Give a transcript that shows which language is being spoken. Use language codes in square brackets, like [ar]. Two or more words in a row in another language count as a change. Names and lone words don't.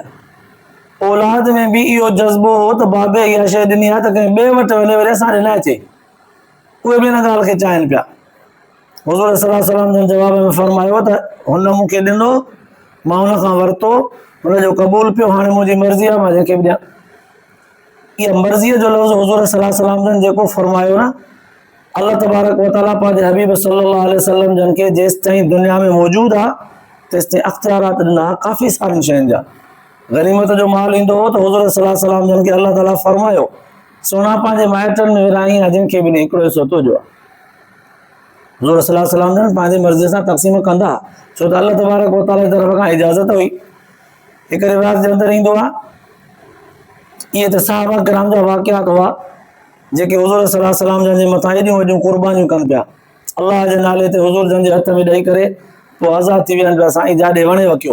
[sd] औलाद में भी इहो जज़्बो हो त बाबे इहा शइ ॾिनी आहे त कंहिं ॿिए वटि वञे वरी असां ॾे न अचे. उहे बि हिन ॻाल्हि खे चाहिनि पिया हुज़ूर [ar] صلى الله عليه وسلم [sd] जन जवाब में फरमायो त हुन मूंखे ॾिनो, मां हुन खां वरितो, हुनजो क़बूल पियो, हाणे मुंहिंजी मर्ज़ी आहे मां जंहिंखे बि ॾियां। इहा मर्ज़ीअ जो लफ़्ज़ हुज़ूर [ar] صلى الله عليه وسلم [sd] जन जेको फरमायो न, [ar] الله تبارك وتعالى [sd] पंहिंजे हबीब [ar] صلى الله عليه وسلم [sd] जन खे जेसि ताईं दुनिया में मौजूदु आहे तेसि ताईं अख़्तियारात ॾिना काफ़ी सारियुनि शयुनि जा। गनीमत जो माल ईंदो हो त हुज़ूर [ar] صلى الله عليه وسلم [sd] जन खे अल्लाह ताला फरमायो सोना पंहिंजे माइटनि में विराई आहे, जंहिंखे बि हिकिड़ो हिसो तुंहिंजो आहे। हुज़ूर [ar] صلى الله عليه وسلم [sd] जन पंहिंजी मर्ज़ीअ सां तक़सीम कंदा, छो त [ar] الله تبارك وتعالى [sd] जी तरफ़ खां इजाज़त हुई। हिकु रिवायत जे अंदरि ईंदो आहे, इहे त सहाबा किराम जा वाक़ियात हुआ जेके हुज़ूर [ar] صلى الله عليه وسلم [sd] जन जे मथां एॾियूं वॾियूं क़ुर्बानियूं कनि पिया, अल्लाह जे नाले ते हुज़ूर जन जे हथ में ॾेई करे पोइ आज़ादु थी विया पिया, साईं जाॾे वणे वकियो।